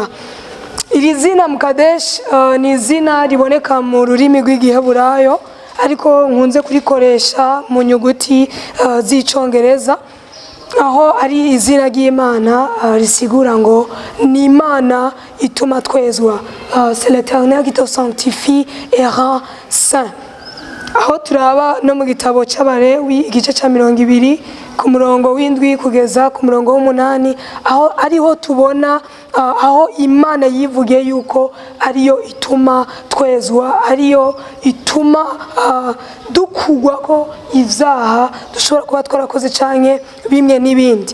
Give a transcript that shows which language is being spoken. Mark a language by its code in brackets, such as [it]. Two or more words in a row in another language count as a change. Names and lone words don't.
[rn] Iri zina Mukadesh ni izina riboneka mu rurimi rw'Igiheburayo ariko nkunze kurikoresha mu nyuguti z'icongereza aho ari izina ry'Imana risigura ngo ni Imana ituma twezwa, [fr] c'est l'Éternel qui te sanctifie et rend saint. [rn] Aho turaba no mu gitabo c'Abalewi igice ca 20 ku murongo w'indwi kugeza ku murongo w'umunani aho ariho tubona aho Imana yivugiye yuko ariyo ituma twezwa, ariyo ituma dukugwa ko ivyaha dushobora kuba twarakoze canke bimwe n'ibindi.